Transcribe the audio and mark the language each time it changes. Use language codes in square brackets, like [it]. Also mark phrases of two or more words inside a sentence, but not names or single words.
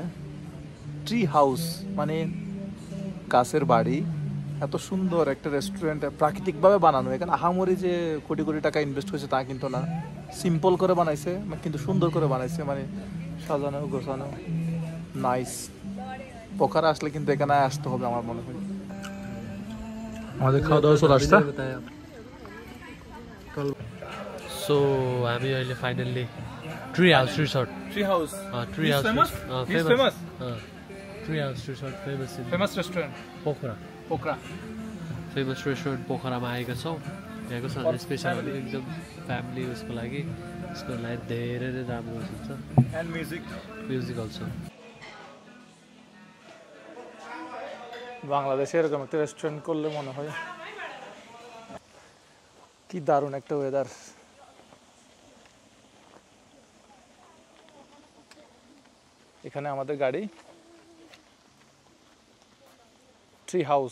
[bn] ট্রি হাউস মানে গাছের বাড়ি, এত সুন্দর একটা রেস্টুরেন্ট, প্রাকৃতিকভাবে বানানো। এখানে আহামরি যে কোটি কোটি টাকা ইনভেস্ট হয়েছে তা কিন্তু না, সিম্পল করে বানাইছে কিন্তু সুন্দর করে বানাইছে, মানে সাজানো গোছানো, নাইস। পোখারা আসলে কিন্তু এখানে আসতে হবে আমার মনে হয়। আমাদের খাওয়া দাওয়া চলে আসছে। [ne] सो हामी अहिले फाइनल्ली ट्री हाउस रिसोर्ट ट्री हाउस फेमस फेमस ट्री हाउस रिसोर्ट [en] famous restaurant [ne] पोखरा पोखरा [en] famous restaurant [ne] पोखरामा आएका छौँ। यहाँको सधैँ स्पेसल एकदम फ्यामिली उसको लागि, यसको लागि धेरै नै राम्रो हुन्छ। एन्ड [en] music also. [bn] বাংলাদেশে এরকম একটা রেস্টুরেন্ট করলে মনে হয় কি দারুণ একটা ওয়েদার। এখানে আমাদের গাড়ি, ট্রি হাউস।